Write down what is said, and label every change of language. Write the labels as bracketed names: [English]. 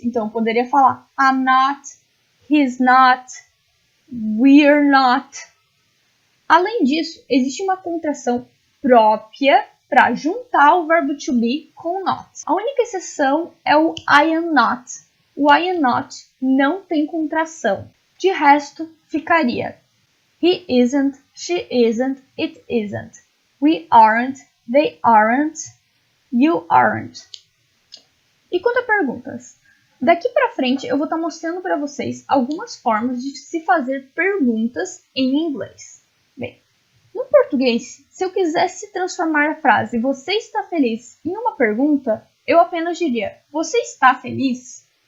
[Portuguese] Então, eu poderia falar [English] I'm not, he's not, we're not. [Portuguese] Além disso, existe uma contração própria para juntar o verbo to be com not. A única exceção é o I am not. O I am not não tem contração. De resto, ficaria [English] He isn't, she isn't, it isn't. We aren't, they aren't, you aren't. [Portuguese] E quanto a perguntas? Daqui para frente eu vou estar mostrando para vocês algumas formas de se fazer perguntas em inglês. Bem, no português, se eu quisesse transformar a frase você está feliz em uma pergunta, eu apenas diria você está feliz?